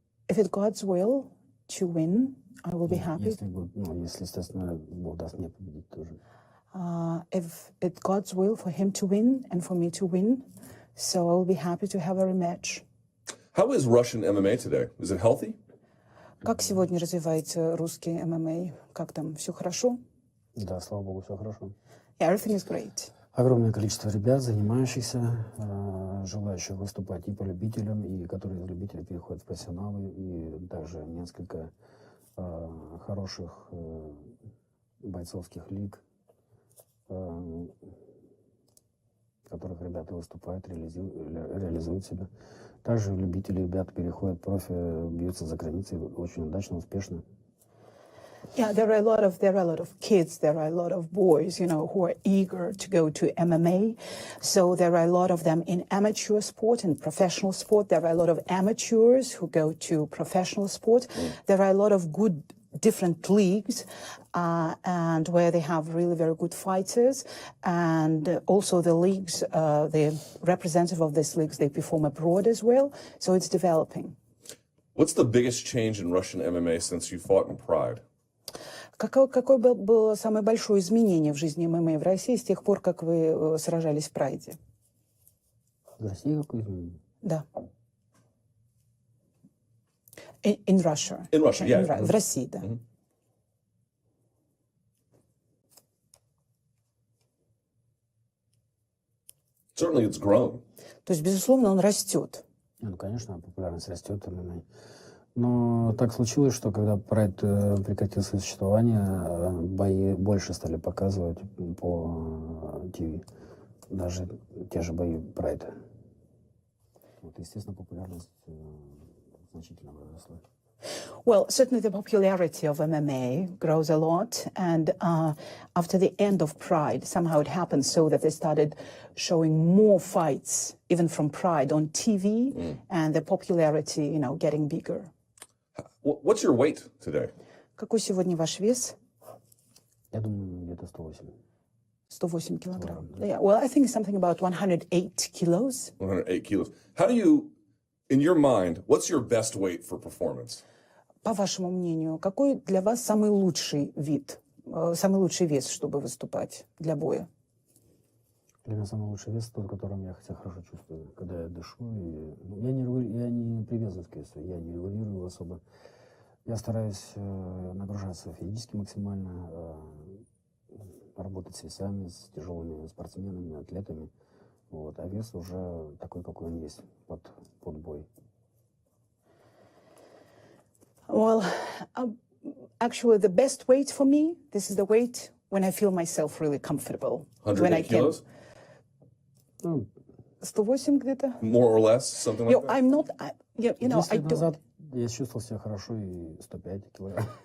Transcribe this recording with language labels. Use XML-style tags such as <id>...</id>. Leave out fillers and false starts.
<en>If it's God's will to win, I will be happy.</en> <ru>Если, естественно, Бог даст мне победить тоже.</ru> <en>If it's God's will for him to win and for me to win, so I will be happy to have a rematch. How is Russian MMA today? Is it healthy?</en> <ru>Как сегодня развивается русский ММА? Как там, все хорошо? Да, слава Богу, все хорошо.</ru> <en>Yeah, everything is great.</en> <ru>Огромное количество ребят, занимающихся, желающих выступать и по любителям, и которые из любителей переходят в профессионалы, и также несколько хороших бойцовских лиг, в которых ребята выступают, реализуют себя. Также любители ребят переходят в профи, бьются за границей очень удачно, успешно.</ru> <en>Yeah, there are a lot of kids, there are a lot of boys, you know, who are eager to go to MMA. So there are a lot of them in amateur sport and professional sport. There are a lot of amateurs who go to professional sport. There are a lot of good different leagues and where they have really very good fighters. And also the leagues, the representative of these leagues, they perform abroad as well. So it's developing. What's the biggest change in Russian MMA since you fought in Pride?</en> <ru>Какое было самое большое изменение в жизни ММА в России с тех пор, как вы сражались в Прайде? В России какое изменение? Да.</ru> <en>In Russia. In Russia, yeah.</en> <ru>В России, да.</ru> <en>Certainly it's grown.</en> <ru>То есть, безусловно, он растет. Ну, конечно, популярность растет. Но так случилось, что когда Прайд прекратил свое существование, бои больше стали показывать по ТВ. Даже те же бои Прайда. Вот, естественно, популярность значительно выросла.</ru> <en>Well, certainly the popularity of MMA grows a lot, and after the end of Pride, somehow it happened so that they started showing more fights, even from Pride, on TV, and the popularity, you know, getting bigger. What's your weight today?</en> <ru>Какой сегодня ваш вес? Я думаю, где-то 108. 108 килограмм.</ru> <en>Yeah, well, I think something about 108 kilos. 108 kilos. How do you, in your mind, what's your best weight for performance?</en> <ru>По вашему мнению, какой для вас самый лучший самый лучший вес, чтобы выступать для боя? Для меня самый лучший вес тот, которым я себя хорошо чувствую, когда я дышу. Я не привязан к весу, я не регулирую его особо. Я стараюсь нагружаться физически максимально, работать с весами, с тяжелыми спортсменами, атлетами. Вот. А вес уже такой, какой он есть под бой.</ru> <en>Well, actually, the best weight for me, this is the weight when I feel myself really comfortable. 108 kilos?</en> <ru>108 где-то.</ru> <en>More or less, something like that? I'm not, I</en> <ru>10 лет</ru> <en>don't.</en> <ru>назад я чувствовал себя хорошо и 105 килограмм.</ru>